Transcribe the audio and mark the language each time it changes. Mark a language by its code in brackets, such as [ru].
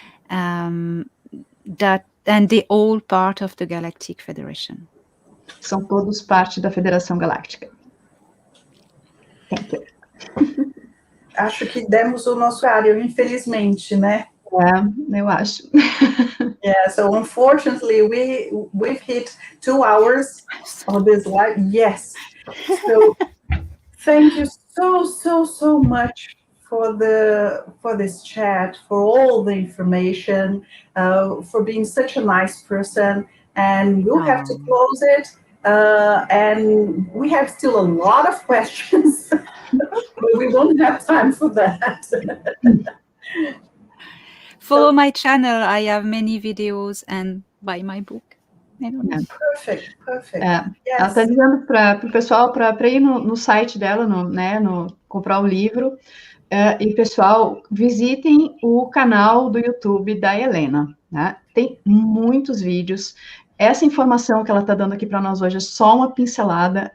[en] And they all part of the Galactic Federation. [pt] São todos parte da Federação Galáctica. [en] Thank you. [pt] Acho que demos o nosso horário, infelizmente, né? Eu acho. [en] Yeah, so unfortunately, we've hit 2 hours of this live. Yes. So thank you so much for this chat, for all the information, for being such a nice person. And we'll have to close it. And we have still a lot of questions, but we won't have time for that. Follow my channel. I have many videos and buy my book. I don't know. Perfect. [pt] Ela está dizendo para o pessoal para ir no site dela, comprar o livro. E, pessoal, visitem o canal do YouTube da Helena, né? Tem muitos vídeos. Essa informação que ela está dando aqui para nós hoje é só uma pincelada.